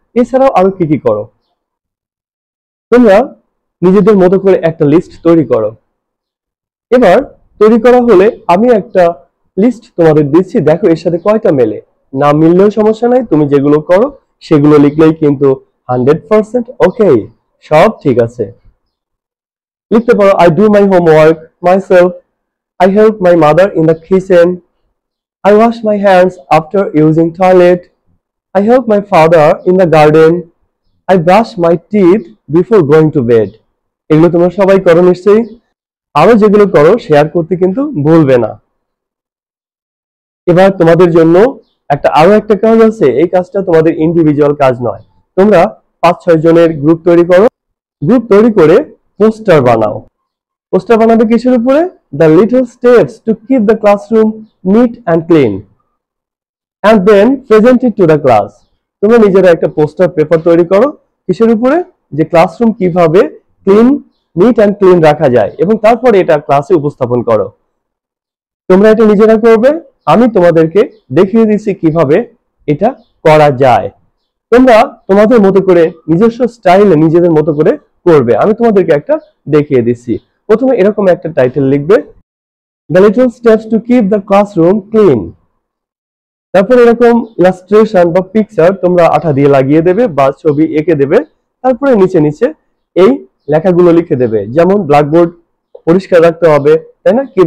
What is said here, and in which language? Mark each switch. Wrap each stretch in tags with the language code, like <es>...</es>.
<bn>এছাড়াও আরো কি কি করো? তোমরা নিজেদের মতো করে একটা লিস্ট তৈরি করো। এবার তৈরি করা হলে আমি একটা লিস্ট তোমাদের দিচ্ছি, দেখো এর সাথে কয়টা মেলে। না মিললেও সমস্যা নাই, তুমি যেগুলো করো সেগুলো লিখলেই কিন্তু 100% ওকে, সব ঠিক আছে। লিখতে পারো,</bn> <en>I do my homework myself, I help my mother in the kitchen, I wash my hands after using toilet, I help my father in the garden, I brush my teeth before going to bed.</en> <bn>এগুলো তোমরা সবাই করো নিশ্চয়ই। আরো যেগুলো করো share করতে কিন্তু ভুলবে না। এবার তোমাদের জন্য আরো একটা কাজ আছে। এই কাজটা তোমাদের ইন্ডিভিজুয়াল কাজ নয়। তোমরা 5-6 জনের গ্রুপ তৈরি করো। গ্রুপ তৈরি করে পোস্টার বানাও। পোস্টার বানাবে কিসের উপরে?</bn> <en>The little steps to keep the classroom neat and clean and then present it to the class.</en> <bn>তোমরা নিজেরা একটা পোস্টার পেপার তৈরি করো। কিসের উপরে? যে ক্লাসরুম কিভাবে নিট অ্যান্ড ক্লিন রাখা যায়, এবং তারপরে এটা ক্লাসে উপস্থাপন করো। তোমরা এটা নিজেরা করবে, আমি তোমাদেরকে দেখিয়ে দিচ্ছি কিভাবে এটা করা যায়। তোমরা তোমাদের মতো করে নিজস্ব স্টাইলে নিজেদের মতো করে করবে। আমি তোমাদেরকে একটা দেখিয়ে দিচ্ছি। প্রথমে এরকম একটা টাইটেল লিখবে,</bn> <en>The little steps to keep the classroom clean।</en> <bn>তারপর এরকম ইলাস্ট্রেশন বা পিকচার তোমরা আঠা দিয়ে লাগিয়ে দেবে বা ছবি এঁকে দেবে। তারপরে নিচে নিচে এই লেখাগুলো লিখে দেবে, যেমন ব্ল্যাকবোর্ড পরিষ্কার রাখতে হবে, তাই না?</bn>